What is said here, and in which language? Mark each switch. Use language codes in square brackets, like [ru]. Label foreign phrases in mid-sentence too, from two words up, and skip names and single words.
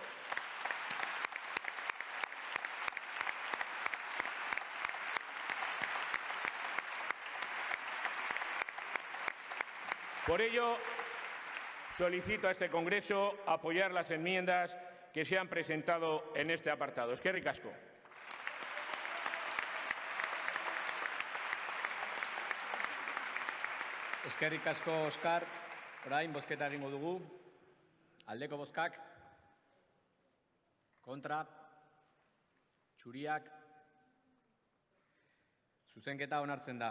[es] Por ello, solicito a este Congreso apoyar las enmiendas que se han presentado en este apartado. [eu] Eskerrik asko. Eskerrik asko, Oskar. Orain, bozketa egingo dugu. Aldeko bozkak. Kontra. Txuriak. Zuzenketa onartzen da.